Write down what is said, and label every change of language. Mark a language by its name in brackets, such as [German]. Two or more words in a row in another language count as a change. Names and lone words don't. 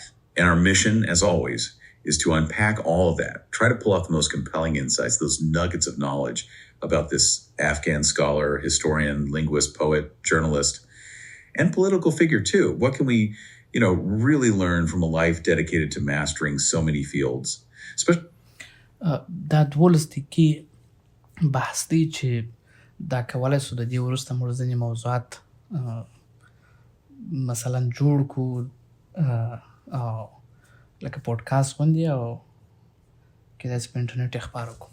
[English] And our mission, as always, is to unpack all of that, try to pull out the most compelling insights, those nuggets of knowledge about this Afghan scholar, historian, linguist, poet, journalist, and political figure too. What can we, really learn from a life dedicated to mastering so many fields? [Pashto] دا 12 دقیقې بحث دی چې دا کولی شو د دې وروسته موږ ځینې موضوعات مثلا جوړ کړو او لکه پودکاسټ غوندې او کېدای شي په انټرنیټ یې خپاره کړو.